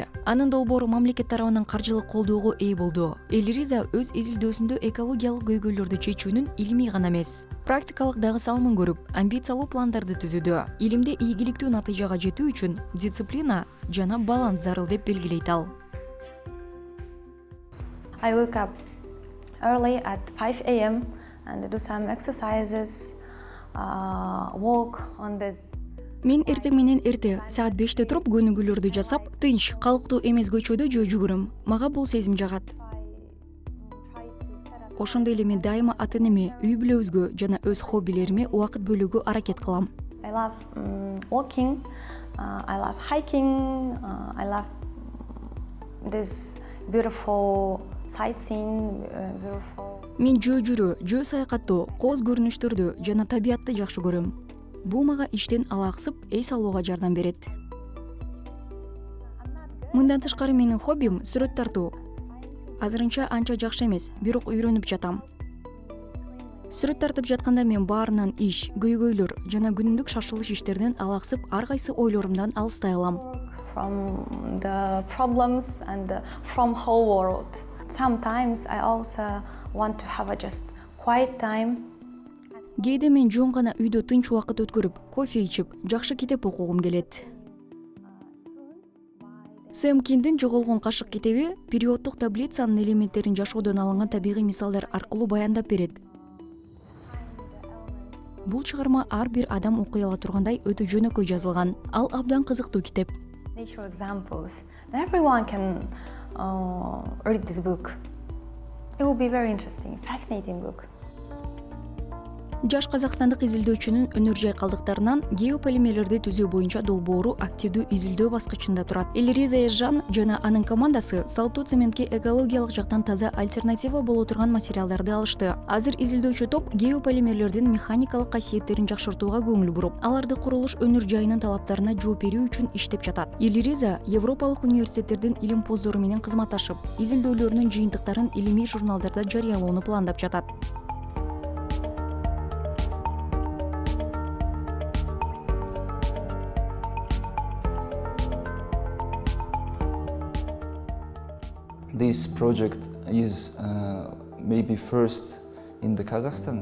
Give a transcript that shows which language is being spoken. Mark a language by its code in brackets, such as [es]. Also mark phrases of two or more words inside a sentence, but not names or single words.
[ky] Анын долбоору мамлекет тарабынан каржылык колдоого ээ болду. Елириза өз изилдөөсүндө экологиялык көйгөйлөрдү чечүүнүн илимий гана эмес, практикалык дагы салымын көрүп, амбициялуу пландарды түзүүдө. Илимде ийгиликтүү натыйжага жетүү үчүн дисциплина жана баланс зарыл деп белгилейт ал. [en] I wake up early at 5 a.m. and do some exercises, walk on this. [ky] Мен эртең менен эрте саат 5-те туруп көнүгүүлөрдү жасап, тынч, калктуу эмес көчөдө жүгүрөм. Мага бул сезим жагат. Ошондой эле мен дайыма ата-энеме, үй бүлөбүзгө жана өз хоббилериме убакыт бөлүүгө аракет кылам. [en] I love walking, I love hiking, I love this beautiful sightseeing, beautiful. [ky] Мен жөө жүрүү, жөө саякаттоо, кооз көрүнүштөрдү жана табиятты жакшы көрөм. Бул мага иштен алаксып, эс алууга жардам берет. Мындан тышкары менин хоббим сүрөт тартуу. Азырынча анча жакшы эмес, бирок үйрөнүп жатам. Сүрөт тартып жатканда мен баарынан иш, көйгөйлөр жана күнүмдүк шашылыш иштерден алаксып, ар кайсы ойлорумдан алыстай алам. [en] From the problems and from whole world. Sometimes I also want to have a just quiet time. [ky] Кээде мен жөн гана үйдө тынч убакыт өткөрүп, кофе ичип, жакшы китеп окугум келет. Сэм Киндин «Жоголгон кашык» китеби периоддук таблицанын элементтерин жашоодон алынган табигый мисалдар аркылуу баяндап берет. Бул чыгарма ар бир адам окуй ала тургандай өтө жөнөкөй жазылган. Ал абдан кызыктуу китеп. [en] Nature examples. Everyone can read this book. It will be very interesting, fascinating book. [ky] Жаш казакстандык изилдөөчүнүн өнөр жай калдыктарынан геополимерлерди түзүү боюнча долбоору активдүү изилдөө баскычында турат. Елириза Езжан жана анын командасы салттуу цементке экологиялык жактан таза альтернатива боло турган материалдарды алышты. Азыр изилдөөчү топ геополимерлердин механикалык касиеттерин жакшыртууга көңүл буруп, аларды курулуш өнөр жайынын талаптарына жооп берүү үчүн иштеп жатат. Елириза Европалык университеттердин илимпоздору менен кызматташып, изилдөөлөрүнүн жыйынтыктарын илимий журналдарда жарыялоону пландап жатат. [en] This project is maybe first in the Kazakhstan.